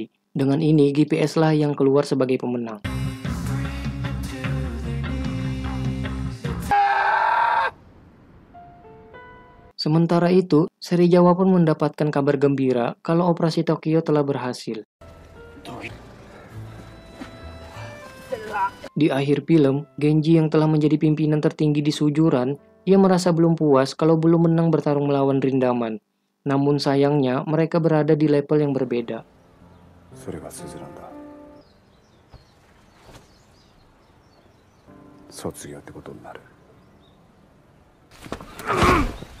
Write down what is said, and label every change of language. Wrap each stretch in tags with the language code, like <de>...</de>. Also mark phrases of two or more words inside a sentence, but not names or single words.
<id>Dengan ini, GPS lah yang keluar sebagai pemenang. Sementara itu, seri Jawa pun mendapatkan kabar gembira kalau operasi Tokyo telah berhasil. Di akhir film, Genji yang telah menjadi pimpinan tertinggi di Sujuran, ia merasa belum puas kalau belum menang bertarung melawan Rindaman. Namun sayangnya, mereka berada di level yang berbeda.</id> <ja>それがスズランだ。卒業ってことになる。</ja>